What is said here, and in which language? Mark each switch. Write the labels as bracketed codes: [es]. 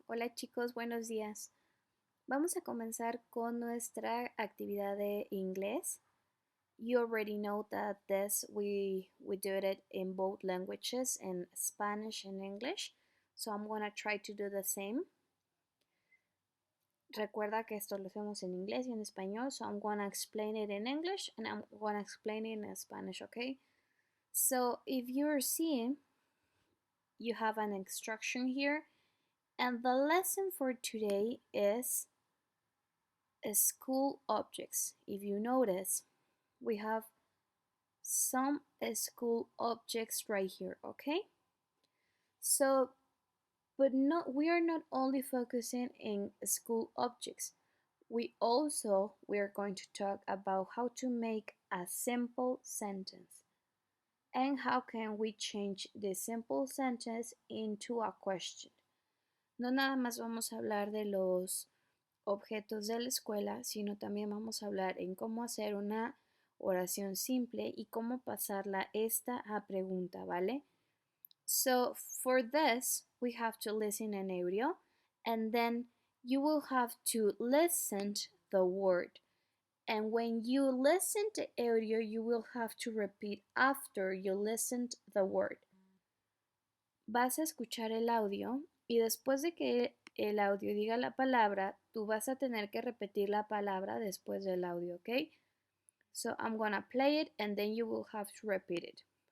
[es] Hola chicos, buenos días. Vamos a comenzar con nuestra actividad de inglés. [en] You already know that this we do it in both languages, in Spanish and English. So I'm gonna try to do the same. [es] Recuerda que esto lo hacemos en inglés y en español, [en] so I'm gonna explain it in English and I'm gonna explain it in Spanish, okay? So if you're seeing, you have an instruction here. And the lesson for today is school objects. If you notice, we have some school objects right here, okay? So, but we are not only focusing in school objects. We are going to talk about how to make a simple sentence and how can we change the simple sentence into a question. [es] No nada más vamos a hablar de los objetos de la escuela, sino también vamos a hablar en cómo hacer una oración simple y cómo pasarla esta a pregunta, ¿vale? [en] So for this, we have to listen an audio and then you will have to listen the word. And when you listen to audio, you will have to repeat after you listened the word. [es] Vas a escuchar el audio y después de que el audio diga la palabra, tú vas a tener que repetir la palabra después del audio, ¿ok? [en] So I'm gonna play it and then you will have to repeat it.